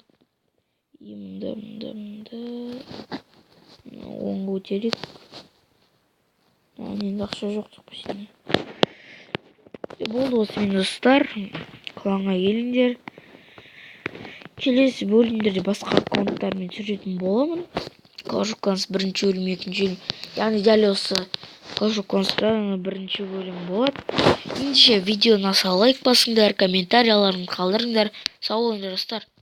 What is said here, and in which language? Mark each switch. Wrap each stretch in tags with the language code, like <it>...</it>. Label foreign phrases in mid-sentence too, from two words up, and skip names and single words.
<kk>Мында. 10 көтерейік. Енді ақша жоқ деп қойсайын. Болды осымен достар. Кланға келіңдер. Келесі бөлімдерде басқа аккаунттармен түсіретін боламын. Clash of Clans бірінші бөлім, екінші бөлім. Яғни дәл осы Clash of Clans'та бірінші бөлім болады. Ендеше видеоны аса лайк басыңдар, комментарияларын қалдырыңдар. Сау болыңдар достар.</kk>